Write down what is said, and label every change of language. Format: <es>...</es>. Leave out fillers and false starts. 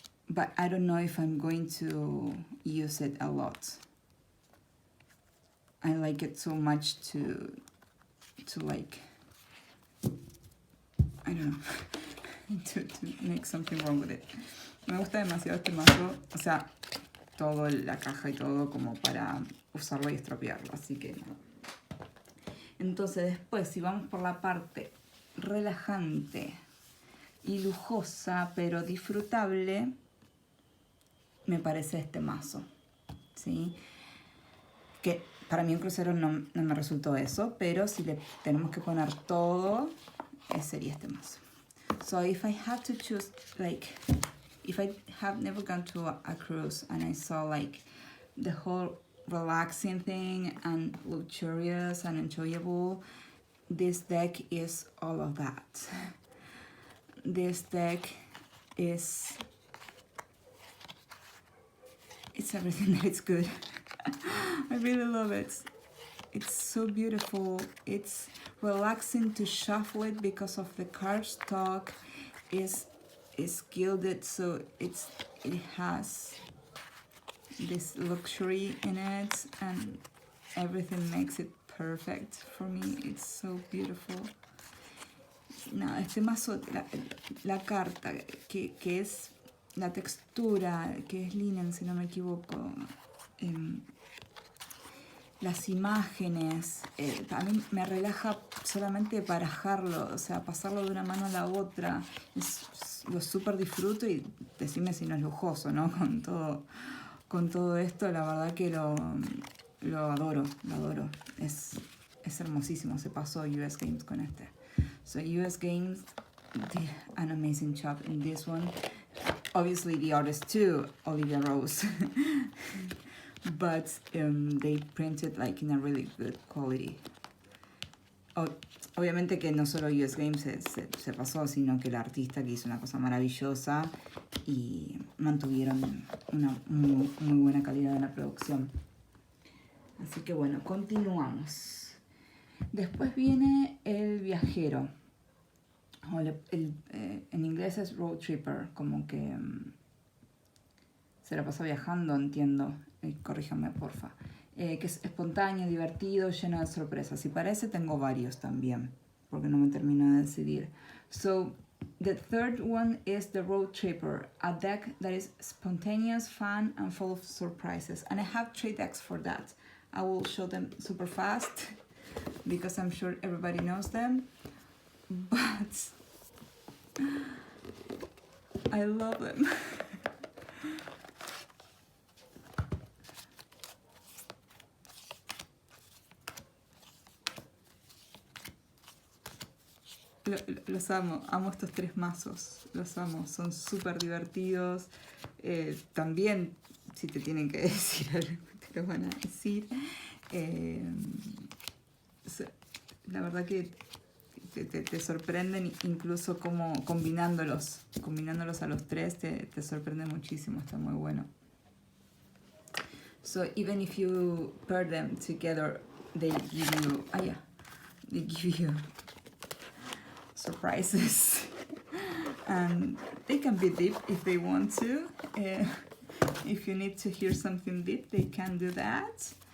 <en>But I don't know if I'm going to use it a lot. I like it so much to like, I don't know, to make something wrong with it.</en> <es>Me gusta demasiado este mazo, o sea, todo, la caja y todo, como para usarlo y estropearlo, así que no. Entonces después, si vamos por la parte relajante y lujosa, pero disfrutable, me parece este mazo, ¿sí? Que para mí un crucero no me resultó eso, pero si le tenemos que poner todo, sería este mazo.</es> <en>So if I had to choose, like, if I have never gone to a cruise and I saw like the whole relaxing thing and luxurious and enjoyable, this deck is all of that. This deck is, it's everything that is good. I really love it. It's so beautiful. It's relaxing to shuffle it because of the cardstock is gilded, so it has this luxury in it, and everything makes it perfect for me. It's so beautiful.</en> <es>No, este mazo, la carta que es la textura, que es linen, si no me equivoco, las imágenes, a mí me relaja solamente barajarlo, o sea, pasarlo de una mano a la otra. Lo súper disfruto y decime si no es lujoso, ¿no? Con todo esto, la verdad que lo adoro, lo adoro. Es hermosísimo, se pasó US Games con este.</es> <en>So US Games did an amazing job in this one. Obviously the artist too, Olivia Rose. But they printed like in a really good quality.</en> <es>Obviamente que no solo US Games se pasó, sino que el artista que hizo una cosa maravillosa y mantuvieron una muy buena calidad en la producción. Así que bueno, continuamos. Después viene el viajero. O en inglés es road tripper, como que se la pasa viajando, entiendo. Corríjame, porfa. Que es espontáneo, divertido, lleno de sorpresas. Y para ese tengo varios también, porque no me termino de decidir.</es> <en>So, the third one is the road tripper, a deck that is spontaneous, fun, and full of surprises. And I have 3 decks for that. I will show them super fast, because I'm sure everybody knows them. But I love them.</en> <es>Los amo estos 3 mazos, los amo, son súper divertidos. También, si te tienen que decir algo, te lo van a decir. La verdad que te sorprenden, incluso como combinándolos a los 3 te sorprende muchísimo, está muy bueno.</es> <en>So even if you pair them together, they give you surprises. And they can be deep if they want to. If you need to hear something deep, they can do that.</en>